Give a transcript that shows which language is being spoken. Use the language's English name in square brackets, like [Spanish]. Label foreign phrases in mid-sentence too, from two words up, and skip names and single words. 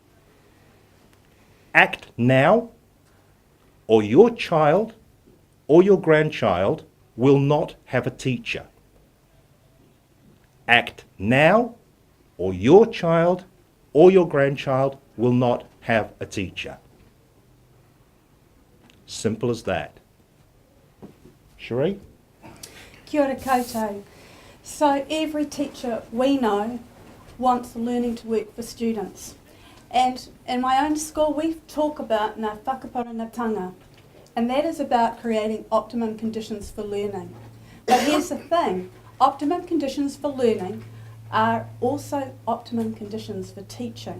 [English] Act now, or your child or your grandchild will not have a teacher. Act now, or your child or your grandchild will not have a teacher. Simple as that. CHERIE? [Māori] Kia ora koutou. [English] So every teacher we know wants learning to work for students. And in my own school we talk about [Māori] ngā whakaparangatanga, [English] and that is about creating optimum conditions for learning. But here's the thing, Optimum conditions for learning are also optimum conditions for teaching.